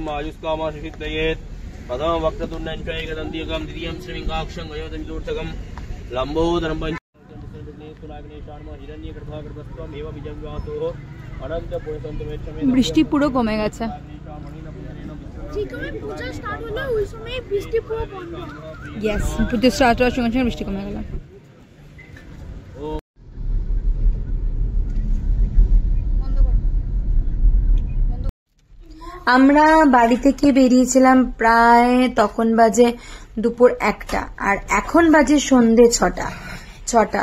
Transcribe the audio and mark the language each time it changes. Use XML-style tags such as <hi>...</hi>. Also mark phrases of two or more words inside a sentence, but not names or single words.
<sa>आयुष्कामाशसिद्धयेत् प्रथमं वक्रतुण्डं च एकदन्त्यकं द्वितीयं श्रीलिङ्गाक्षं गजोदमिदूर्धकं लम्बोदरं</sa> <bn>বৃষ্টি পুরো কমে গেছে। পুজো স্টার্ট হওয়ার সঙ্গে সঙ্গে বৃষ্টি কমে গেল। আমরা বাড়ি থেকে বেরিয়েছিলাম প্রায় তখন বাজে দুপুর 1টা, আর এখন বাজে সন্ধে 6টা।</bn>